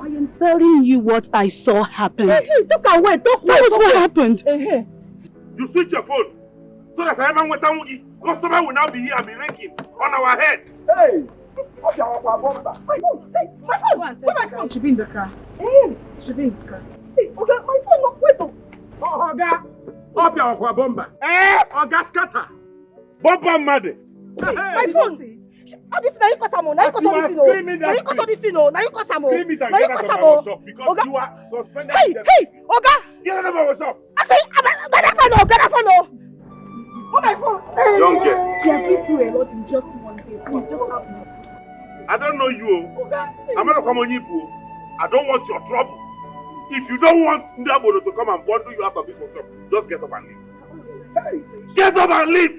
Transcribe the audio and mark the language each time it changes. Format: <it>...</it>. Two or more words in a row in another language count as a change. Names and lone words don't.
<en>I am telling you what I saw happen. Talk away. That was what happened. You switch your phone so that everyone with customer will now be here and be ringing on our head. Hey! My phone! Hey, my phone! Where my phone? Should be in the car. Should be in the car. Hey, Oga, my phone, no, wait up! Oga! Up your bomba! Oga scatter! Bomba mad! My phone! All this now you cause Samo. Now you cause all this now you cause all this now you cause Samo. Now you cause Samo. Because you are suspended. Hey, Oga! Get out of my shop! I say, get that phone. Oh my phone! Young girl. She has been through a lot in just one day. Please just have this. I don't know you. I'm not come on you. I don't want your trouble. If you don't want Ndabolo to come and bundle you out of this shop, just get up and leave. Hey. Get up and leave!</en>